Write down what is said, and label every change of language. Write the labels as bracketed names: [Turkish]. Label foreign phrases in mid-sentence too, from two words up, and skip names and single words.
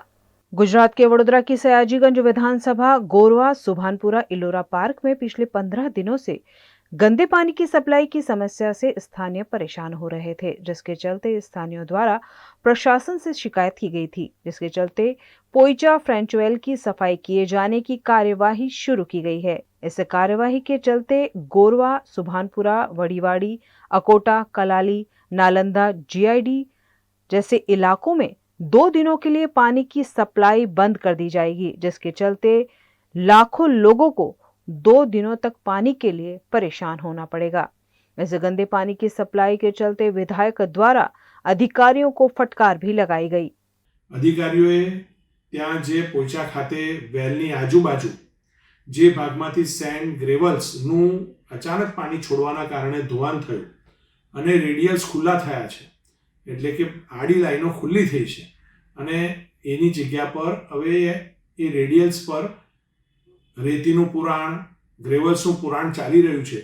[Hindi] गुजरात के वडोदरा की सयाजीगंज विधानसभा गोरवा सुभानपुरा इलोरा पार्क में पिछले 15 दिनों से गंदे पानी की सप्लाई की समस्या से स्थानीय परेशान हो रहे थे, जिसके चलते स्थानीयों द्वारा प्रशासन से शिकायत की गई थी, जिसके चलते पोइचा फ्रेंचवेल की सफाई किए जाने की कार्यवाही शुरू की गई है। इस कार्यवाही के चलते गोरवा, सुभानपुरा, वड़ीवाड़ी, अकोटा, कलाली, नालंदा, जीआईडी जैसे इलाकों में 2 दिनों के लिए पानी की सप्लाई बंद कर दी जाएगी, जिसके चलते लाखों लोगों को 2 दिनों तक पानी के लिए परेशान होना पड़ेगा। इस गंदे पानी की सप्लाई के चलते विधायक द्वारा अधिकारियों को फटकार भी लगाई गई। [Gujarati] अधिकारीओए ત્યાં જે પોઈચા ખાતે વેલની આજુબાજુ જે ભાગમાંથી [English] sand gravels [Gujarati] અચાનક પાણી છોડવાના કારણે ધોવાણ થયું અને રેડિયલ્સ ખુલ્લા થયા છે, એટલે કે આડી લાઈનો ખુલ્લી થઈ છે અને એની જગ્યા પર હવે એ રેડિયલ્સ પર રેતીનું પુરાણ, ગ્રેવલ્સનું પુરાણ ચાલી રહ્યું છે।